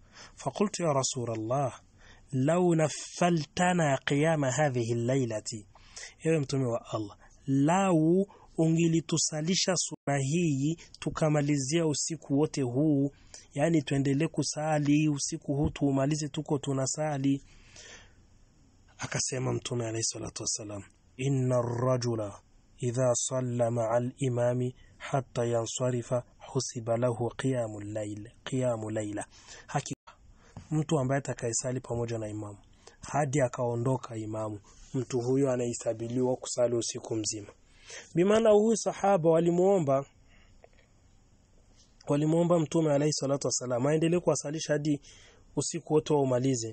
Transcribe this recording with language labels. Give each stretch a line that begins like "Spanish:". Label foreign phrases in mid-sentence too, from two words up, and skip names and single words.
Arabic: فقلت يا رسول الله، لو نفلتنا قيام هذه الليلة,
Swahili: ewe mtume wa Allah, lau ungilitusalisha sura hii tukamalizia usiku wote huu, yani tuendelee kusali usiku huu tuumalize tuko tunasali. Akasema mtume
Arabic: عليه الصلاة والسلام, إن الرجل إذا صلى مع الإمام حتى ينصرف حسب له قيام الليل,
Swahili: hakika mtu ambaye atakayesali pamoja na imamu hadi akaondoka imamu, mtu huyo anahesabiliwa kusali usiku mzima. Bimaana huyu sahaba walimuomba mtume
Arabic: عليه الصلاة والسلام
Swahili: aendelee kuwasalisha hadi usiku wote umalize.